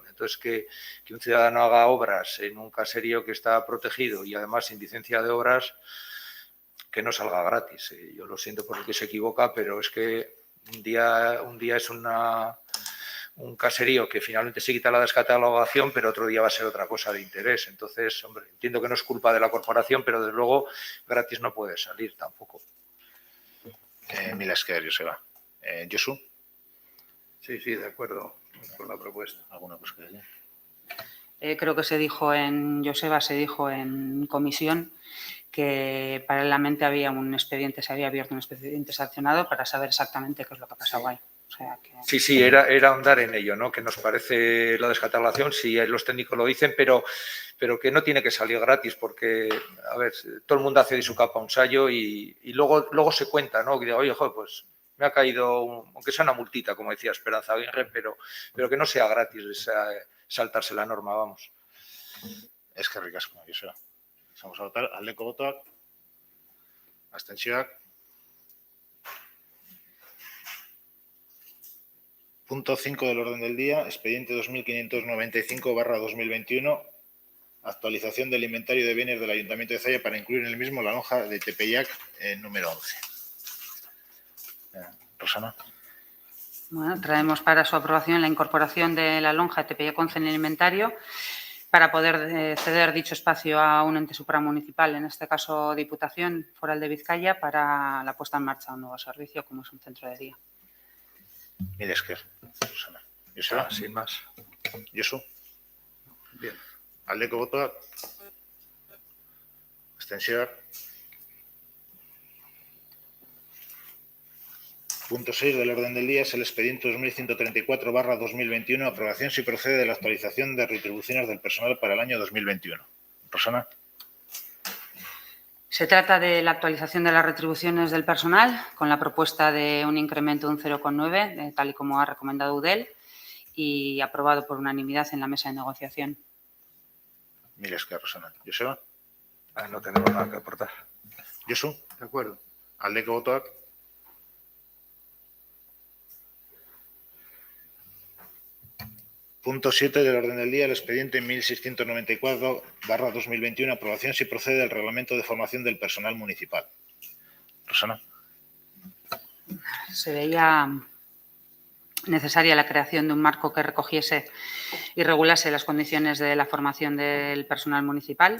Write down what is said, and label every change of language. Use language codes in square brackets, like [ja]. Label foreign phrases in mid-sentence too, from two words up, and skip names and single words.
[es] Entonces, que un ciudadano haga obras en un caserío que está protegido y además sin licencia de obras, que no salga gratis. Yo lo siento por el que se equivoca, pero es que un día es una un caserío que finalmente se quita la descatalogación, pero otro día va a ser otra cosa de interés. Entonces, hombre, entiendo que no es culpa de la corporación, pero desde luego gratis no puede salir tampoco. [eu] Mila esker, Joseba. Josu, [es] Sí, de acuerdo con la propuesta. ¿alguna cosa que decir? Creo que se dijo en comisión que paralelamente había un expediente, se había abierto un expediente sancionado para saber exactamente qué es lo que ha pasado ahí. O sea que... Sí, era ahondar en ello, ¿no? Que nos parece la descatalogación, sí, los técnicos lo dicen, pero que no tiene que salir gratis porque, a ver, todo el mundo hace de su capa un sallo y luego se cuenta, ¿no? Que digo, oye, joder, pues me ha caído, aunque sea una multita, como decía Esperanza Aguirre, pero que no sea gratis saltarse la norma, vamos. [eu] Eskerrik asko, Joseba. [es] Vamos a votar. [eu] Aldeko botoak. Abstentzioak. [es] Punto 5 del orden del día, expediente 2595/2021, actualización del inventario de bienes del Ayuntamiento de Zalla para incluir en el mismo la lonja de Tepeyac número 11. Rosana. Bueno, traemos para su aprobación la incorporación de la lonja de Tepeyac 11 en el inventario para poder ceder dicho espacio a un ente supramunicipal, en este caso Diputación Foral de Vizcaya, para la puesta en marcha de un nuevo servicio como es un centro de día. [eu] Mila esker, Rosana. Joseba. [es] Sin más. Josu. Bien. [eu] Aldeko botoak. Abstentzioak. [es] Punto 6 del orden del día es el expediente 2134/2021, aprobación si procede de la actualización de retribuciones del personal para el año 2021. Rosana. Se trata de la actualización de las retribuciones del personal con la propuesta de un incremento de un 0,9, tal y como ha recomendado UDEL, y aprobado por unanimidad en la mesa de negociación. [eu] Mila esker, Rosana. Joseba. [es] No tenemos nada que aportar. Josu. De acuerdo. [eu] Aldeko botoak. [es] Punto 7 del orden del día, el expediente 1694/2021, aprobación si procede del reglamento de formación del personal municipal. Rosana. Se veía necesaria la creación de un marco que recogiese y regulase las condiciones de la formación del personal municipal.